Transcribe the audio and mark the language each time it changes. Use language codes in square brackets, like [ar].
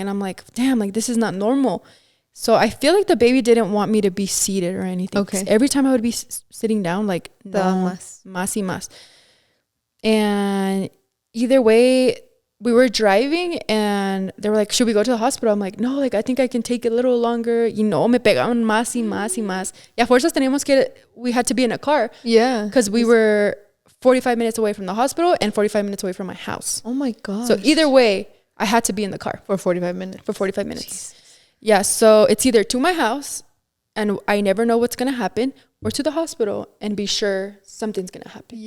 [en] And I'm like, damn, like this is not normal. So I feel like the baby didn't want me to be seated or anything. Okay. Every time I would be sitting down, like, no, [es] más y más. [en] And either way, we were driving and they were like, should we go to the hospital? I'm like, no, like I think I can take it a little longer. You know, [es] me pegaban más y más y más. Y a fuerzas teníamos que, [en] we had to be in a car. Yeah. Because we were 45 minutes away from the hospital and 45 minutes away from my house. Oh my God. So either way, I had to be in the car. For 45 minutes. Jesus. Yeah, so it's either to my house and I never know what's going to happen, or to the hospital and be sure something's going to happen.